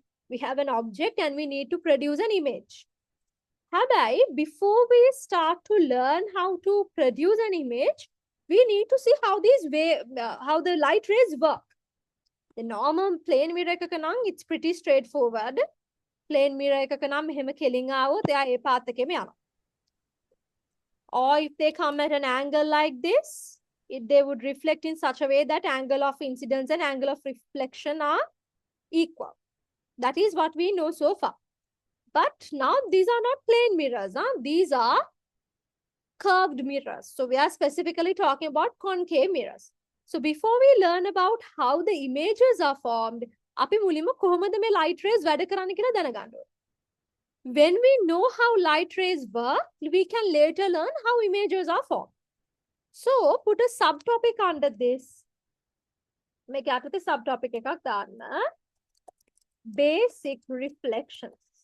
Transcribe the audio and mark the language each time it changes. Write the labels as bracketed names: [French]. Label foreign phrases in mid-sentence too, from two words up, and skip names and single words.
[English] We have an object and we need to produce an image. Habai, before we start to learn how to produce an image, we need to see how how the light rays work. The normal plane mirror it's pretty straightforward. Plane mirror [Sinhala] මෙහෙම කෙලින් ආවොත් එයා ඒ පාත් එකේම යනවා. [English] Or if they come at an angle like this, they would reflect in such a way that angle of incidence and angle of reflection are equal. That is what we know so far. But now these are not plane mirrors. These are curved mirrors. So we are specifically talking about concave mirrors. So before we learn about how the images are formed, [Sinhala] අපි මුලින්ම කොහොමද මේ [English] light rays [Sinhala] වැඩ කරන්නේ කියලා දැනගන්න ඕනේ. [English] When we know how light rays work, we can later learn how images are formed. So put a subtopic under this. [Sinhala] මේක යටතේ subtopic එකක් දාන්න. [English] Basic reflections.